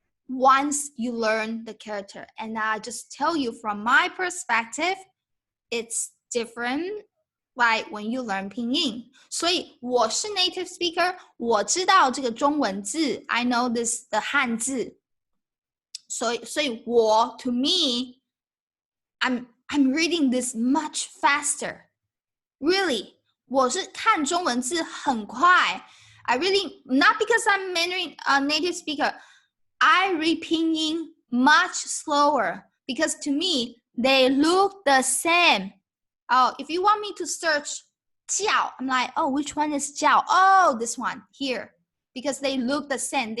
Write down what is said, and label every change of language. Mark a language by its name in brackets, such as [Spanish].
[English] Once you learn the character, and I just tell you from my perspective, it's different like when you learn 拼音。 [Chinese] 所以我是 [English] native speaker， [Chinese] 我知道这个中文字 [English] I know this [Chinese] 的汉字，所以我 [English] to me I'm reading this much faster. Really, [Chinese] 我是看中文字很快。 [English] I really not because I'm Mandarin native speaker. I read pinyin much slower because to me, they look the same. Oh, if you want me to search 叫, I'm like, oh, which one is 叫? Oh, this one here. Because they look the same.